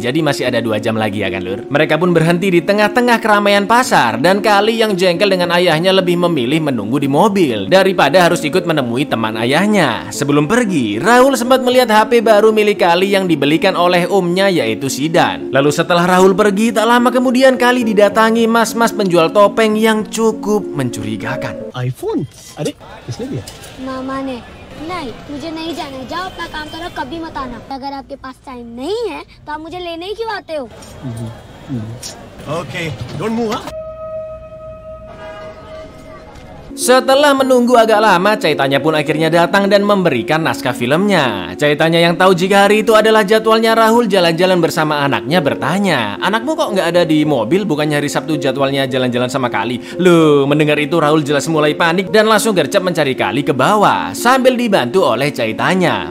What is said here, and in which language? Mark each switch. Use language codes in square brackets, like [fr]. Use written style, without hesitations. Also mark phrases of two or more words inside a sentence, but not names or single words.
[id] Jadi masih ada 2 jam lagi ya kan lur. Mereka pun berhenti di tengah-tengah keramaian pasar dan Kali yang jengkel dengan ayahnya lebih memilih menunggu di mobil daripada harus ikut menemui teman ayahnya. Sebelum pergi, Rahul sempat melihat HP baru milik Kali yang dibelikan oleh omnya yaitu Sidan. Lalu setelah Rahul pergi, tak lama kemudian Kali didatangi mas-mas penjual topeng yang cukup mencurigakan. iPhone? Adik, [hi] किसने दिया? मामा ने। नहीं, मुझे नहीं जाना है। जाओ अपना काम करो, कभी मत आना। अगर आपके पास टाइम नहीं है तो आप मुझे लेने ही क्यों आते हो? [en] Okay, don't move, huh? [id] Setelah menunggu agak lama, Chaitanya pun akhirnya datang dan memberikan naskah filmnya. Chaitanya yang tahu jika hari itu adalah jadwalnya Rahul jalan-jalan bersama anaknya bertanya, "Anakmu kok nggak ada di mobil? Bukannya hari Sabtu jadwalnya jalan-jalan sama Kali?" Loh, mendengar itu Rahul jelas mulai panik dan langsung gercep mencari Kali ke bawah sambil dibantu oleh Chaitanya.